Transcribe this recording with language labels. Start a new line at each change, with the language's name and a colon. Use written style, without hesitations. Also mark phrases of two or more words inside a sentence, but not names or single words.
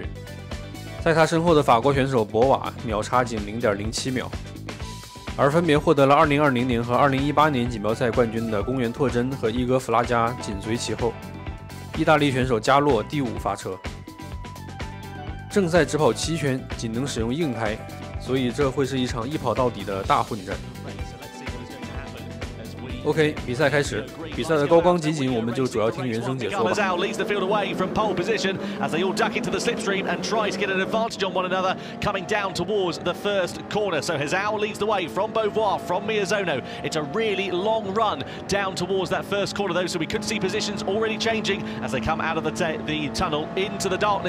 Chinese: 在他身後的法國選手博瓦秒差僅 0.07 秒，而分別獲得了2020年和2018年錦標賽冠軍的公園拓真和伊戈弗拉加緊隨其後。意大利選手加洛第5發車。正賽只跑7圈，僅能使用硬胎，所以這會是一場一跑到底的大混戰。 OK，比赛开始。比赛的高光集锦，我们就主要听原声解说吧。
English: leads the field away from pole position as they all duck into the slipstream and try to get an advantage on one another, coming down towards the first corner. So Hazal leads the way from Beauvoir, from Miyazono. It's a really long run down towards that first corner, though, so we could see positions already changing as they come out of the tunnel into the darkness.